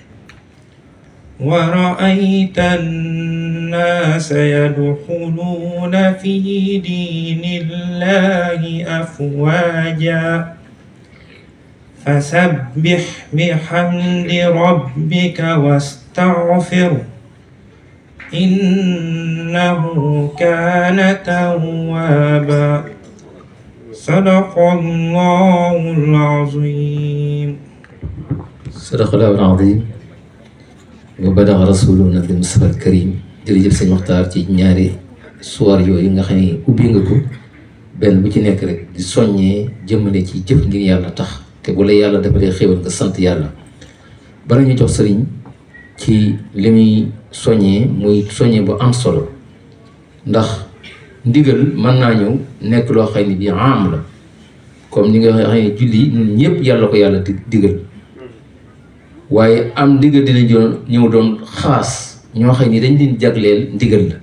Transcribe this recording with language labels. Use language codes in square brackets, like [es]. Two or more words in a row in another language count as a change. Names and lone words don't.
[ar] ورأيت الناس يدخلون في دين الله أفواجا فسبح بحمد ربك واستغفر إنه كان توابا. صدق الله العظيم. صدق الله العظيم وبلغ رسولنا ب مصطفى الكريم. [wo] jërëjëf sëñ Muxtaar ci ñaari suwar yooyu nga xam ne ubbi nga ko, benn bu ci nekk rek di soññee jëmale ci jëf ngir yàlla tax, te bu la yàlla defalee xéwal nga sant yàlla. bala ñu jox sëriñ ci li muy soññee, muy soññee bu am solo, ndax ndigal mën naa ñëw nekk loo xam ne bii am la, comme ni nga xam ne julli ñun ñëpp yàlla ko yàlla digal, waaye am ndigal dina ñëw doon xaas ñoo xam ni dañ leen jagleel ndigal la.